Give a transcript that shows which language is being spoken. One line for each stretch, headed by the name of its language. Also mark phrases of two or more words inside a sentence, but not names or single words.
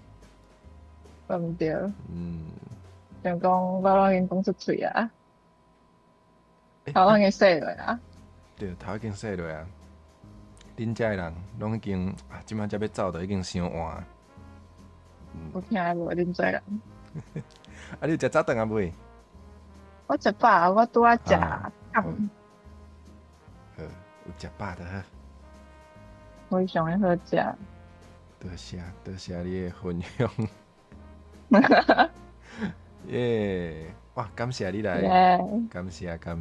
Min Nan Chinese: 毋对。想讲我拢已经讲出嘴啊，头已经洗落啊。对，头已经洗落啊。恁遮的人拢已经即摆才要走，就已经伤晚。有听无恁做人？你有食早顿啊未？我食饱，我拄仔食好，有食饱的好。非常的好食。多谢你的分享。耶！哇，感谢你来，感谢。